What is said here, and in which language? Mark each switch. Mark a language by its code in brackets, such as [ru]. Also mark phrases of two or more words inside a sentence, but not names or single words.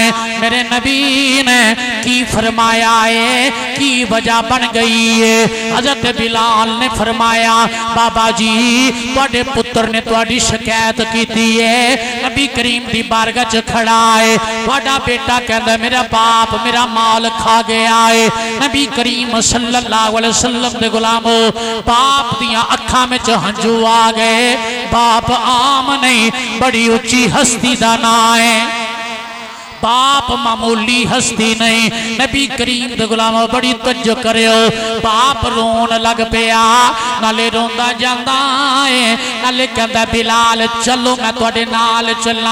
[pa] ਮੇਰੇ ਨਬੀ ਨੇ ਕੀ ਫ਼ਰਮਾਇਆ ਹੈ, ਕੀ ਵਜ੍ਹਾ ਬਣ ਗਈ ਹੈ। ਹਜ਼ਰਤ ਬਿਲਾਲ ਨੇ ਫ਼ਰਮਾਇਆ ਬਾਬਾ ਜੀ ਤੁਹਾਡੇ ਪੁੱਤਰ ਨੇ ਤੁਹਾਡੀ ਸ਼ਿਕਾਇਤ ਕੀ ਹੈ, ਨਬੀ ਕਰੀਮ ਦੀ ਬਾਰਗਾਹ ਚ ਖੜ੍ਹਾ ਹੈ, ਤੁਹਾਡਾ ਬੇਟਾ ਕਹਿੰਦਾ ਮੇਰਾ ਬਾਪ ਮੇਰਾ ਮਾਲ ਖਾ ਗਿਆ ਹੈ। ਨਬੀ ਕਰੀਮ [ar] صلى الله عليه وسلم [pa] ਦੇ ਗੁਲਾਮੋ ਬਾਪ ਦੀਆਂ ਅੱਖਾਂ ਮੇਂ ਹੰਝੂ ਆ ਗਏ। ਬਾਪ ਆਮ ਨਹੀਂ ਬੜੀ ਉੱਚੀ ਹਸਤੀ ਦਾ ਨਾਮ ਹੈ, ਬਾਪ ਮਾਮੂਲੀ ਹਸਤੀ ਨਹੀਂ। ਨਬੀ ਕਰੀਮ ਦੇ ਗੁਲਾਮੋ ਬੜੀ ਤਵੱਜੋ ਕਰਿਓ। ਬਾਪ ਰੋਣ ਲੱਗ ਪਿਆ, ਨਾਲੇ ਰੋਂਦਾ ਜਾਂਦਾ ਹੈ, ਨਾਲੇ ਕਹਿੰਦਾ ਬਿਲਾਲ ਚਲੋ ਮੈਂ ਤੁਹਾਡੇ ਨਾਲ ਚੱਲਾਂ।